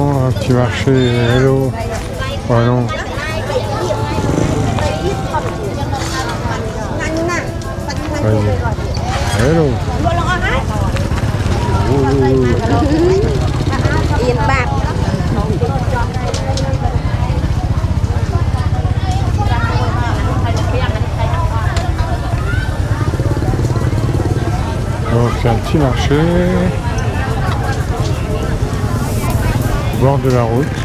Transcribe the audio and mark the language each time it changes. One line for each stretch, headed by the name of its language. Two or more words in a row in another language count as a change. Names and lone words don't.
French: Un petit marché, hello. Oh non. Vas-y. Hello. Yên bạc. Donc c'est un petit marché. Au bord de la route.